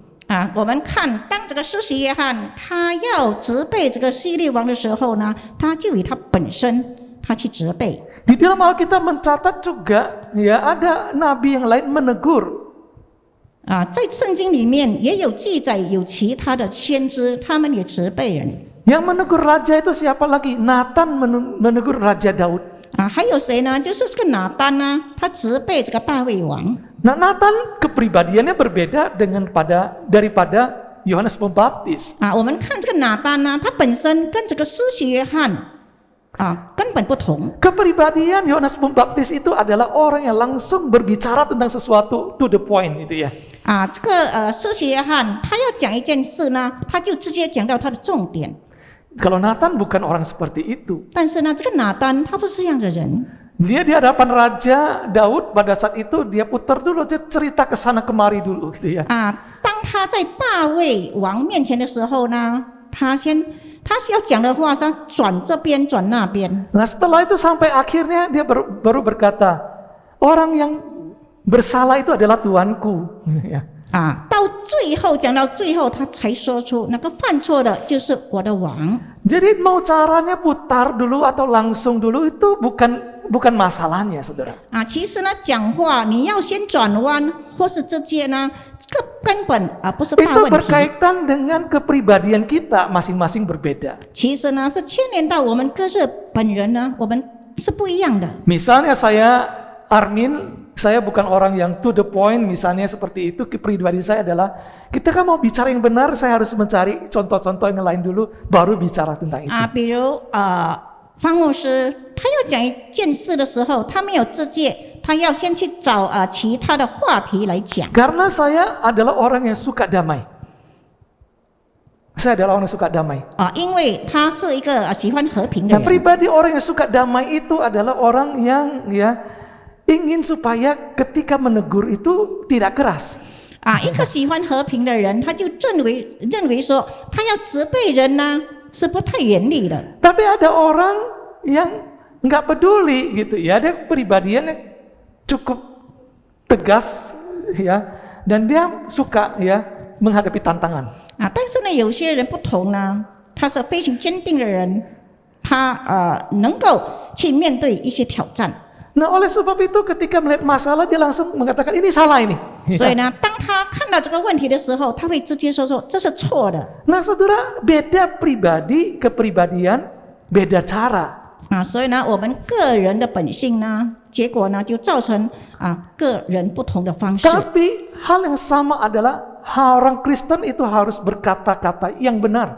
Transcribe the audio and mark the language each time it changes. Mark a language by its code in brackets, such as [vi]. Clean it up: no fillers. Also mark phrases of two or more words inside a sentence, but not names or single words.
[zh] 我们看当这个施洗约翰他要责备这个希律王的时候呢，他就以他本身他去责备。 [id] Di dalam Alkitab mencatat juga ya ada nabi yang lain menegur. [zh] 在圣经里面也有记载，有其他的先知，他们也责备人。 [id] Yang menegur raja itu siapa lagi? Nathan menegur Raja Daud. [zh] 还有谁呢？就是这个拿单呢，他责备这个大卫王。 [id] Nah, Nathan kepribadiannya berbeda daripada Yohanes Pembaptis. [zh] 我们看这个拿单呢，他本身跟这个施洗约翰根本不同。 [id] Kepribadian Yohanes Pembaptis itu adalah orang yang langsung berbicara tentang sesuatu [en] to the point [id] itu ya. [zh] 这个施洗约翰他要讲一件事呢，他就直接讲到他的重点。 [id] Kalau Nathan bukan orang seperti itu. [zh] 但是呢，这个拿单他不是这样的人。 [id] Dia di hadapan Raja Daud pada saat itu dia putar dulu, dia cerita ke sana kemari dulu gitu ya. [zh] 当他在大卫王面前的时候呢，他是要讲的话，他转这边转那边。 [id] Nah setelah itu sampai akhirnya dia baru berkata, orang yang bersalah itu adalah Tuanku. [zh] 到最后讲到最后，他才说出那个犯错的就是我的王。 [id] Jadi mau caranya putar dulu atau langsung dulu itu bukan masalahnya, saudara. [zh] 其实呢，讲话你要先转弯或是直接呢，这个根本不是大 [id] Itu [zh] 问题。 [id] berkaitan dengan kepribadian kita masing-masing berbeda. [zh] 其实呢，是牵连到我们各自本人呢，我们是不一样的。 [id] Misalnya saya Armin, saya bukan orang yang [en] to the point, [id] misalnya seperti itu. Kepribadian saya adalah ketika mau bicara yang benar, saya harus mencari contoh-contoh yang lain dulu, baru bicara tentang itu. [zh] 比如方牧师他要讲一件事的时候，他没有直接，他要先去找其他的话题来讲。 [id] Karena saya adalah orang yang suka damai. Saya adalah orang yang suka damai. [zh] 因为他是一个喜欢和平的 [id] Nah, [zh] 人。 [id] pribadi orang yang suka damai itu adalah orang yang ingin supaya ketika menegur itu tidak keras. [zh] 一个喜欢和平的人，他就认为说，他要责备人呢是不太严厉的。 [id] Tapi ada orang yang nggak peduli gitu ya, dia pribadiannya cukup tegas ya, dan dia suka ya menghadapi tantangan. [zh] 但是呢，有些人不同呢，他是非常坚定的人，他能够去面对一些挑战。 [id] Nah, oleh sebab itu ketika melihat masalah dia langsung mengatakan ini salah ini. [zh] 所以呢，当他看到这个问题的时候，他会直接说这是错的。 [id] Nah, saudara, beda pribadi, kepribadian, beda cara. [zh] 所以呢，我们个人的本性呢，结果呢就造成个人不同的方式。 [id] Tapi hal yang sama adalah orang Kristen itu harus berkata-kata yang benar.